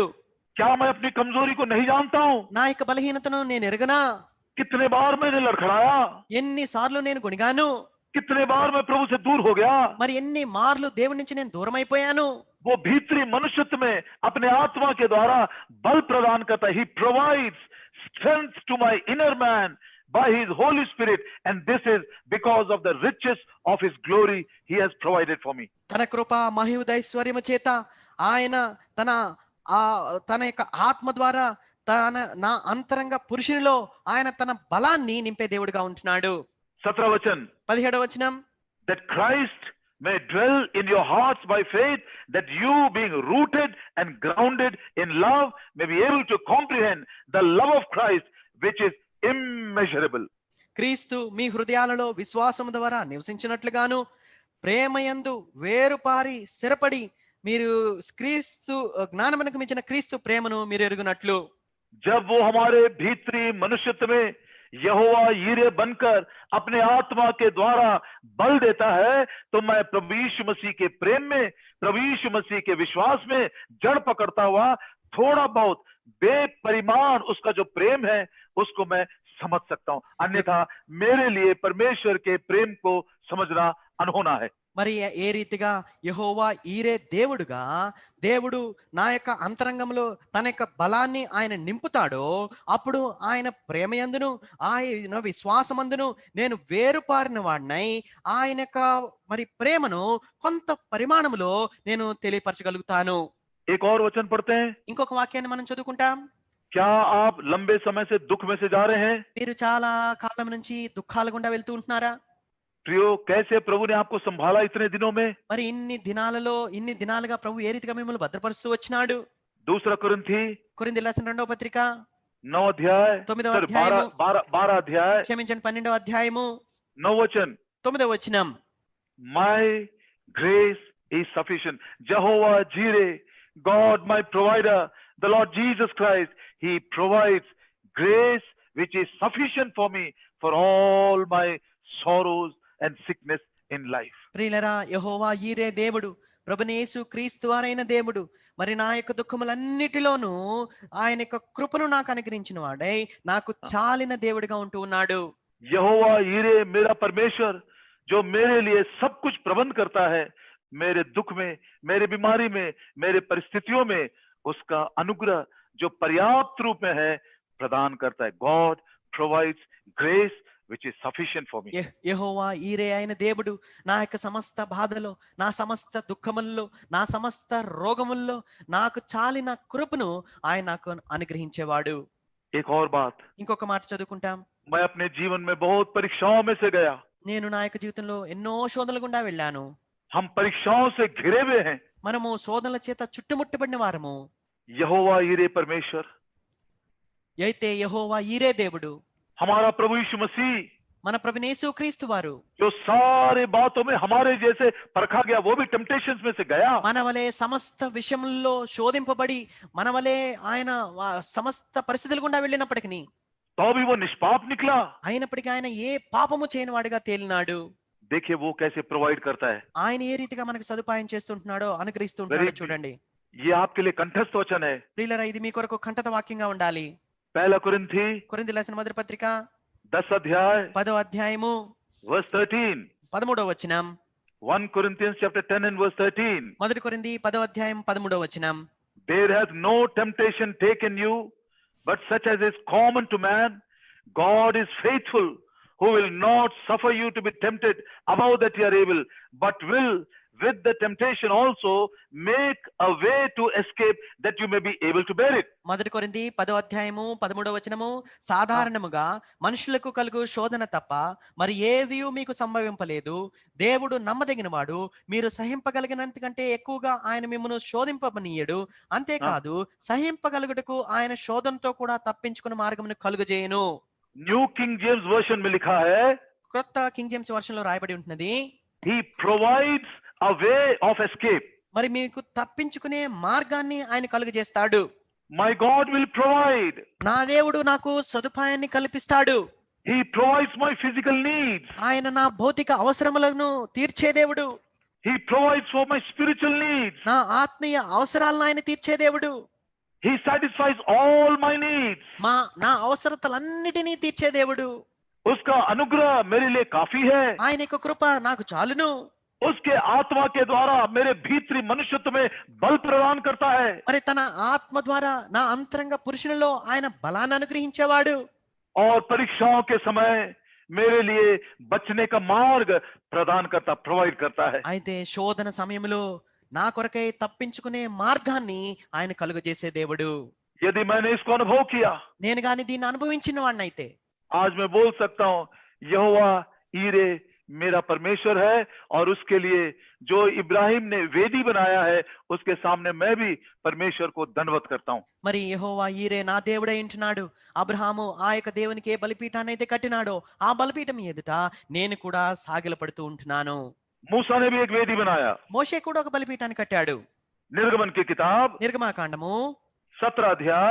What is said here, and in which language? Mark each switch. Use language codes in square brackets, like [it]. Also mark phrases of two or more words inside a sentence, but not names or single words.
[hi] क्या मैं अपनी कमजोरी को नहीं जानता हूं? [te] నా యొక్క బలహీనతను నేను ఎరగనా? [hi] कितने बार मैंने लड़खड़ाया, [te] ఎన్ని సార్లు నేను గుణిగాను, [hi] कितने बार मैं प्रभु से दूर हो गया। [te] మరి ఎన్ని మార్లు దేవుడి నుంచి నేను దూరం అయిపోయాను. [hi] वो भीतरी मनुष्यत्व में अपने आत्मा के द्वारा बल प्रदान करता है। [en] He provides strength to my inner man by His Holy Spirit, and this is because of the riches of His glory He has provided for me. [te] తన కృప మహిమదైశ్వర్యము చేత ఆయన తన యొక్క ఆత్మ ద్వారా నా అంతరంగ పురుషునిలో ఆయన తన బలాన్ని నింపే దేవుడిగా ఉంటున్నాడు. [hi] 17 वचन [te] 17వ వచనం. [en] that Christ may dwell in your hearts by faith, that you being rooted and grounded in love may be able to comprehend the love of Christ which is immeasurable. [te] క్రీస్తు మీ హృదయాలలో విశ్వాసము ద్వారా నివసించినట్లుగాను ప్రేమయందు వేరుపారి స్థిరపడి మీరు క్రీస్తు జ్ఞానమునకు మించిన క్రీస్తు ప్రేమను మీరు ఎరుగునట్లు. [hi] जब वो हमारे भीतरी मनुष्यत्व में यहोवा यीरे बनकर अपने आत्मा के द्वारा बल देता है, तो मैं प्रभु यीशु मसीह के प्रेम में, प्रभु यीशु मसीह के विश्वास में जड़ पकड़ता हुआ थोड़ा बहुत बेपरिमाण उसका जो प्रेम है उसको मैं समझ सकता हूं। अन्यथा मेरे लिए परमेश्वर के प्रेम को समझना अनहोना है। [te] మరి ఏ రీతిగా యెహోవా ఈరే దేవుడుగా దేవుడు నా యొక్క అంతరంగంలో తన యొక్క బలాన్ని ఆయన నింపుతాడో, అప్పుడు ఆయన ప్రేమయందును ఆయన విశ్వాసమందును నేను వేరుపారిన వాడినై ఆయన యొక్క మరి ప్రేమను కొంత పరిమాణంలో నేను తెలియపరచగలుగుతాను. [hi] एक और वचन पढ़ते हैं। [te] ఇంకొక వాక్యాన్ని మనం చదువుకుంటాం. [hi] क्या आप लंबे समय से दुख में से जा रहे हैं? [te] మీరు చాలా కాలం నుంచి దుఃఖాల గుండా వెళ్తూ ఉంటున్నారా? [hi] प्रियो, कैसे प्रभु ने आपको संभाला इतने दिनों में? [te] మరి ఇన్ని దినాలుగా ప్రభు ఏ రీతిగా మిమ్మల్ని భద్రపరుస్తూ వచ్చినాడు? 2 కొరింథీ కొరింథీయులకు రాసిన 2వ పత్రిక [hi] 9 अध्याय [te] 9వ అధ్యాయము [hi] 12 अध्याय [te] క్షమించండి 12వ అధ్యాయము [hi] 9 वचन [te] 9వ వచనం. [en] My grace is sufficient. Jehovah Jireh, God my provider, the Lord Jesus Christ, He provides grace which is sufficient for me for all my sorrows and sickness in life. [te] ప్రియులరా, యెహోవా ఈరే దేవుడు, ప్రభువైన యేసు క్రీస్తు వారైన దేవుడు మరి నా యొక్క దుఃఖములన్నిటిలోనూ ఆయన యొక్క కృపను నాకు అనుగ్రహించిన వాడై నాకు చాలిన దేవుడిగా ఉంటూ ఉన్నాడు. [hi] यहोवा यीरे मेरा परमेश्वर जो मेरे लिए सब कुछ प्रबंध करता है, मेरे दुख में, मेरे बीमारी में, मेरे परिस्थितियों में उसका अनुग्रह जो पर्याप्त रूप में है प्रदान करता है. [en] God provides grace which is sufficient for me. [te] యెహోవా ఈరే అయిన దేవుడు నా యొక్క సమస్త బాధలో, నా సమస్త దుఃఖముల్లో, నా సమస్త రోగముల్లో నాకు చాలిన కృపను ఆయన నాకు అనుగ్రహించేవాడు. [hi] एक और बात, [te] ఇంకొక మాట చదువుకుంటాం. [hi] मैं अपने जीवन में बहुत परीक्षाओं में से गया. [te] నేను నా యొక్క జీవితంలో ఎన్నో శోధనల గుండా వెళ్ళాను. [hi] हम परीक्षाओं से घिरे हुए हैं. [te] మనము శోధనల చేత చుట్టుముట్టబడిన వారము. [hi] यहोवा यीरे परमेश्वर, [te] అయితే యెహోవా ఈరే దేవుడు, [hi] हमारा प्रभु यीशु मसीह, [te] మన ప్రభువైన యేసుక్రీస్తు వారు [hi] जो सारे बातों में हमारे जैसे परखा गया, वो भी टेम्पटेशंस में से गया। [te] మన వలె సమస్త విషయముల్లో శోధింపబడి మన వలె ఆయన సమస్త పరిస్థితులు గుండా వెళ్ళినప్పటికీ [hi] तो भी वो निष्पाप निकला। [te] అయినప్పటికీ ఆయన ఏ పాపము చేయని వాడిగా తేలినాడు. [hi] देखिए वो कैसे प्रोवाइड करता है। [te] ఆయన ఏ రీతిగా మనకు సదుపాయం చేస్తుంటున్నాడో అనుగ్రహిస్తుంటున్నాడో చూడండి. [hi] ये आपके लिए कंठस्थ वचन है। [te] ప్రియులారా, ఇది మీ కొరకు కంఠత వాక్యంగా ఉండాలి. [hi] पहला कुरिन्थी [te] కొరింథీ రాసిన మొదటి పత్రిక [hi] 10 अध्याय [te] 10వ అధ్యాయము [en] verse 13। [te] 13వ వచనం. [en] 1 Corinthians chapter 10 and verse 13। [te] మొదటి కొరింథీ 10వ అధ్యాయం 13వ వచనం. [en] There has no temptation taken you, but such as is common to man. God is faithful, who will not suffer you to be tempted above that you are able, but will with the temptation also make a way to escape, that you may be able to bear it. [te] మొదటి కొరింథీ 10వ అధ్యాయము 13వ వచనము. సాధారణముగా మనుషులకు కలుగు శోధన తప్ప మరి ఏదియూ మీకు సంభవింపలేదు. దేవుడు నమ్మదగినవాడు, మీరు సహింపగలిగినంతకంటే ఎక్కువగా ఆయన మిమ్మల్ని శోధింపనీయడు. అంతేకాదు, సహింపగలుగుటకు ఆయన శోధనతో కూడా తప్పించుకున్న మార్గమును కలుగజేయును. [hi] न्यू किंग जेम्स वर्जन में लिखा है, [te] క్రొత్త కింగ్ జేమ్స్ వర్షన్లో రాయబడి ఉంటున్నది, [en] he provides a way of escape. [te] మరి మీకు తప్పించుకునే మార్గాన్ని ఆయన కలుగజేస్తాడు. [en] My God will provide. [te] నా దేవుడు నాకు సదుపాయాన్ని కల్పిస్తాడు. [en] He provides my physical needs. [te] ఆయన నా భౌతిక అవసరములను తీర్చే దేవుడు. [en] He provides for my spiritual needs. [te] నా ఆత్మీయ అవసరాలను ఆయన తీర్చే దేవుడు. [en] He satisfies all my needs. [te] నా అవసరతలన్నిటినీ తీర్చే దేవుడు. [hi] उसका अनुग्रह मेरे लिए काफी है। [te] ఆయన యొక్క కృప నాకు చాలును. [hi] उसके आत्मा के द्वारा मेरे भीतरी मनुष्यत्व में बल प्रदान करता है। [te] మరి తన ఆత్మ ద్వారా నా అంతరంగ పురుషులలో ఆయన బలాన్ని అనుగ్రహించేవాడు. [hi] और परीक्षाओं के समय मेरे लिए बचने का मार्ग प्रदान करता, प्रोवाइड करता है। [te] అయితే శోధన సమయంలో నా కొరకై తప్పించుకునే మార్గాన్ని ఆయన కలుగజేసే దేవుడు. [hi] यदि मैंने इसको अनुभव किया, [te] నేను గాని దీన్ని అనుభవించిన వాడినైతే [hi] आज मैं बोल सकता हूँ, यहोवा ईरे मेरा परमेश्वर है, और उसके लिए जो इब्राहिम ने वेदी बनाया है, उसके सामने मैं भी परमेश्वर को दंडवत करता हूँ। [te] మరి యెహోవా ఈరే నా దేవుడై ఉంటున్నాడు. అబ్రహాము ఆ యొక్క దేవునికి ఏ బలిపీఠాన్ని అయితే కట్టినాడో ఆ బలిపీఠం ఎదుట నేను కూడా సాగిలపడుతూ ఉంటున్నాను. [hi] मूसा ने भी एक वेदी बनाया। [te] మోషే కూడా ఒక బలిపీఠాన్ని కట్టాడు. [hi] निर्गमन की किताब [te] నిర్గమాకాండము [hi] 17 अध्याय